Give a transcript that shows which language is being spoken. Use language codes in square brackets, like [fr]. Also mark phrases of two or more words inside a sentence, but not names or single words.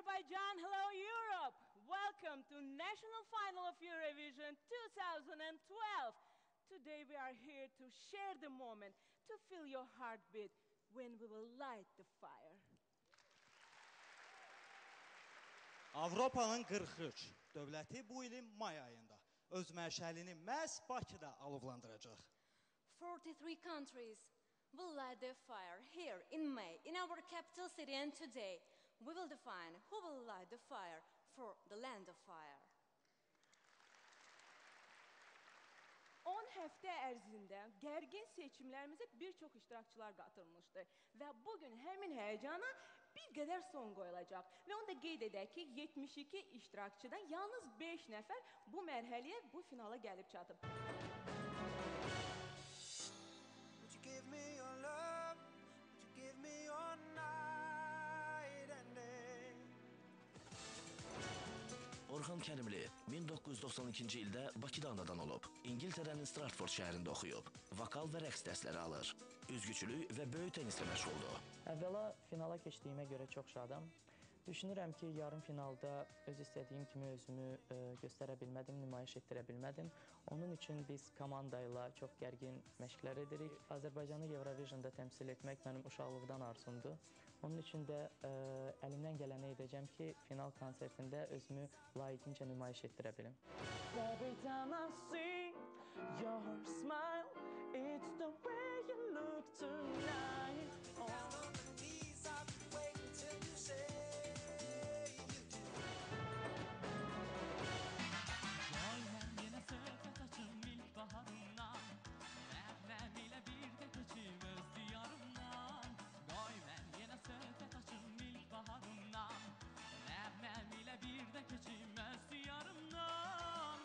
[en] Azerbaijan, hello Europe! Welcome to National Final of Eurovision 2012. Today we are here to share the moment, to feel your heartbeat when we will light the fire. [az] Avropanın 43 dövləti bu ilin may ayında öz məşəlini məhz Bakıda alovlandıracaq. [en] 43 countries will light their fire here in May, in our capital city, and today we will define who will light the fire for the land of fire. [az] 10 həftə ərzində gərgin seçimlərimizə bir çox iştirakçılar qatılmışdı və bugün həmin həyəcana bir qədər son qoyulacaq. Və onu da qeyd edək ki, 72 iştirakçıdan yalnız 5 nəfər bu mərhələyə, bu finala gəlib çatıb. [en] Give me your love, would you give me your night and day? [az] Orxan Kərimli 1992-ci ildə Bakıda anadan olub. İngiltərənin Stratford şəhərində oxuyub. Vokal və rəqs dərsləri alır. Üzgüçülük və böyük tenislə məşğuldur. Əvvəla finala keçdiyimə görə çox şadam. Düşünürəm ki, yarım finalda öz istədiyim kimi özümü göstərə bilmədim, nümayiş etdirə bilmədim. Onun üçün biz komanda ilə çox gərgin məşqlər edirik. Azərbaycanı Eurovision'da təmsil etmək mənim uşaqlıqdan arzumdur. Onun üçün də əlimdən gələni edəcəm ki, final konsertində özümü layiqincə nümayiş etdirə bilim. [en] Every time I see your smile, it's the way you look tonight. [az] Baharından, nəğməm ilə bir də keçim öz diyarımdan. Qoy mən yenə söhbət açım ilk baharından, nəğməm ilə bir də keçim öz diyarımdan.